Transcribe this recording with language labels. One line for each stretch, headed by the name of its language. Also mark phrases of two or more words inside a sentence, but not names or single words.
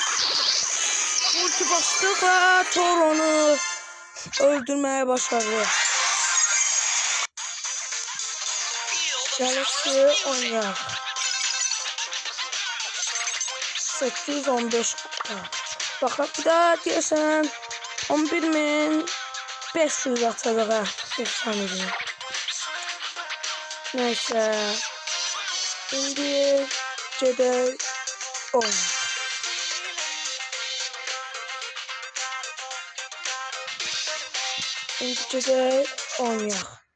Turkish: Ulti bastık ve Toron'u öldürmeye başardı.
Azerbaijani: Gelişi oynayaq. 815 bakın bir daha deyəsən 11.500 atacaq efsanədir. Neyse. Şimdi gedək oynayaq. Şimdi gedək oynayaq.